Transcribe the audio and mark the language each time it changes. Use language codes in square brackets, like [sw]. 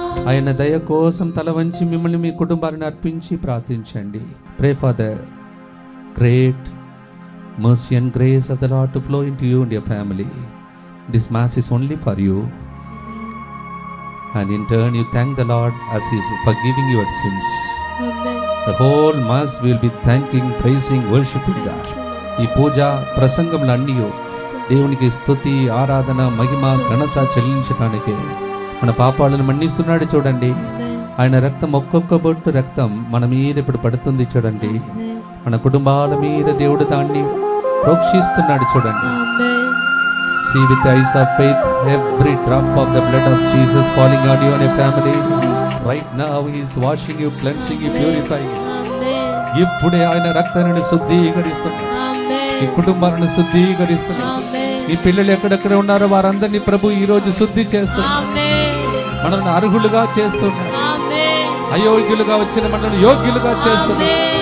[te] ఆయన దయ కోసం తల వంచి మిమ్మల్ని మీ కుటుంబాలను అర్పించి ప్రార్థించండి. [en] Pray for the great mercy and grace of the Lord to flow into you and your family. This mass is only for you. And in turn you thank the Lord as He is forgiving your sins. Amen. The whole mass will be thanking, praising, worshiping God. [te] ఈ పూజ ప్రసంగములు అన్నీ దేవునికి స్తుతి, ఆరాధన, మహిమ, ఘనత చెల్లించడానికి మన పాపాలను మన్నిస్తున్నాడు చూడండి. ఆయన రక్తం, ఒక్కొక్క బొట్టు రక్తం మన మీద ఇప్పుడు పడుతుంది చూడండి. మన కుటుంబాల మీద దేవుడు దాన్ని ప్రోక్షిస్తున్నాడు చూడండి. [en] See with the eyes of faith every drop of the blood of Jesus falling on you and your family. Right now He is washing you, cleansing you, purifying you. [te] ఇప్పుడే ఆయన రక్తాన్ని శుద్ధీకరిస్తున్నాడు. ఈ కుటుంబాలను శుద్ధీకరిస్తున్నాడు. ఈ పిల్లలు ఎక్కడెక్కడ ఉన్నారో వారందరినీ ప్రభు ఈ రోజు శుద్ధి చేస్తున్నాడు. మనల్ని అర్హులుగా చేస్తున్నాడు. అయోగ్యులుగా వచ్చిన మనల్ని యోగ్యులుగా చేస్తున్నాడు.